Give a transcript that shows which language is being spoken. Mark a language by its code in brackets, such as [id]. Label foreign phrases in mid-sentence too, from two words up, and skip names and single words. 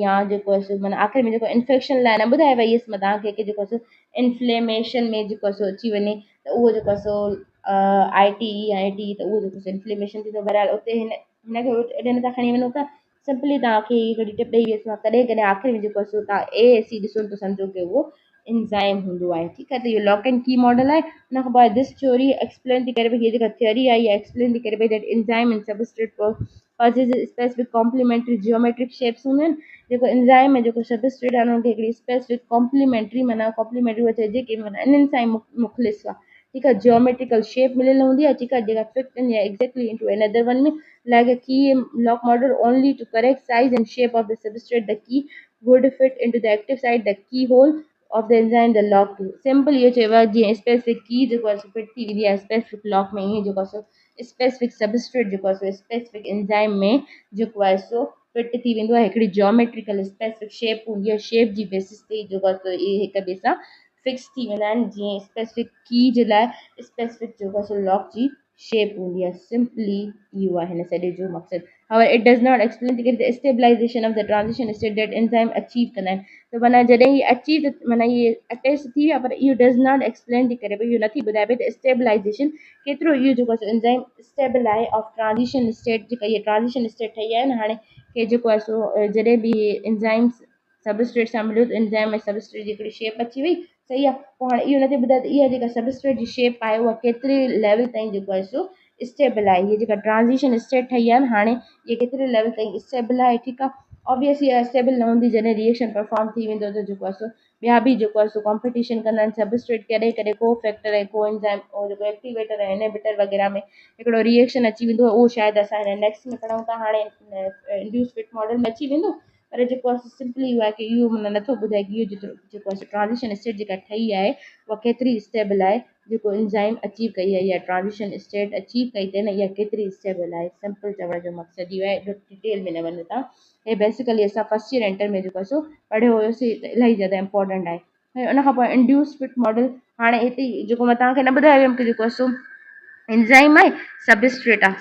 [sd] या जेको आहे सो माना आख़िर में जेको इन्फेक्शन लाइ न ॿुधाए वई हुअसि मां तव्हांखे कि जेको आहे सो इन्फ्लेमेशन में जेको आहे सो अची वञे त उहो जेको आहे सो आई टी त उहो जेको इन्फ्लेमेशन थी, त बहरहाल उते हिनखे एॾे नथा खणी वञूं था। सिंपली तव्हांखे हिकिड़ी टिप ॾेई वियसि मां, कॾहिं कॾहिं आख़िर में जेको आहे सो तव्हां ए सी ॾिसो त सम्झो कि उहो एंजाइम हूंदो आहे। ठीकु आहे, त इहो [en] lock and key model [sd] आहे। हुन खां पोइ [en] this theory explain [sd] थी करे भई हीअ जेका थियरी आहे इहा एक्सप्लेन थी करे भई [en] that enzyme and substrate possess specific complementary geometric shapes [sd] हूंदा आहिनि। जेको एंजाइम में जेको सबस्ट्रेट आहे हुनखे हिकिड़ी [en] specific complementary [sd] माना कॉम्प्लीमेंट्री उहा चइजे कि माना इन्हनि सां ई मुख़लिस आहे। ठीकु आहे, [en] geometrical shape [sd] मिलियल हूंदी आहे। [en] ठीकु आहे, जेका fit in exactly into another one में like a key lock model only to correct size and shape of the substrate. The key would fit into the active site, the keyhole of the enzyme, the lock. [sd] Simple ये चयो आहे जीअं [en] specific key [sd] जेको आहे फिट थी वेंदी आहे [en] specific lock [sd] में, ईअं जेको आहे [en] specific substrate [sd] जेको आहे [en] specific enzyme [sd] में जेको आहे सो फिट थी वेंदो आहे। हिकिड़ी [en] geometrical specific shape [sd] हूंदी आहे, शेप जी बेसिस ते जेको आहे इहे हिक ॿिए सां फिक्स थी वेंदा आहिनि। जीअं [en] specific key [sd] जे लाइ स्पेसिफिक जेको आहे लॉक जी शेप हूंदी आहे। सिंपली इहो आहे हिन सॼे जो मक़सदु। [en] However, it does not explain the stabilization of the transition state that enzyme achieve [sd] कंदा आहिनि। त माना जॾहिं इहे अचीव माना इहे अटैच थी विया, पर इहो [en] does not explain [sd] थी करे भई इहो नथी ॿुधाए पई त स्टेबलाइजेशन केतिरो इहो जेको आहे एंजाइम स्टेबल आहे [en] of transition state. [sd] जेका इहे [en] transition state [sd] ठही आहे न हाणे कि जेको आहे सो जॾहिं बि एंजाइम्स सबस्ट्रेट सां मिलियो त एंजाइम ऐं सबस्ट्रेट जी हिकिड़ी शेप अची वई। सही आहे, पोइ हाणे इहो नथी ॿुधाए त इहा जेका सबस्ट्रेट जी शेप आहे उहा केतिरे लेवल ताईं जेको आहे सो स्टेबल आहे। हीअ जेका [en] transition state [sd] ठही आहे न हाणे इहे केतिरे लेवल ताईं स्टेबल आहे। ठीकु आहे, ऑब्वियसली इहा स्टेबल न हूंदी जॾहिं [en] reaction perform [sd] थी वेंदो त जेको आहे सो ॿिया बि जेको आहे सो कॉम्पिटिशन कंदा आहिनि सबस्ट्रेट कॾहिं कॾहिं को फैक्टर ऐं को एंजाइम और जेको एक्टिवेटर ऐं इनहिबिटर वग़ैरह में हिकिड़ो रिएक्शन अची वेंदो आहे। उहो शायदि असां हिन नेक्स्ट में पढ़ूं था। हाणे [en] induced fit model [sd] में अची वेंदो, पर जेको आहे सिंपली इहो आहे कि इहो माना नथो ॿुधाए कि इहो जेको आहे [en] transition state [sd] जेका ठही आहे उहा केतिरी स्टेबल आहे। जेको एंजाइम अचीव कई आहे या [en] transition state [sd] अचीव कई अथई न इहा केतिरी स्टेबल आहे। सिंपल चवण जो मक़सदु इहो आहे, डिटेल में न वञो था। हे बेसिकली असां [en] first year [sd] एंटर में जेको आहे सो पढ़ियो हुयोसीं त इलाही ज़्यादा इंपॉर्टेंट आहे। ऐं उन खां पोइ [en] induced fit model [sd] हाणे हिते जेको मां तव्हांखे न ॿुधायो हुयमि कि जेको आहे सो एंजाइम आहे सबस्ट्रेट आहे।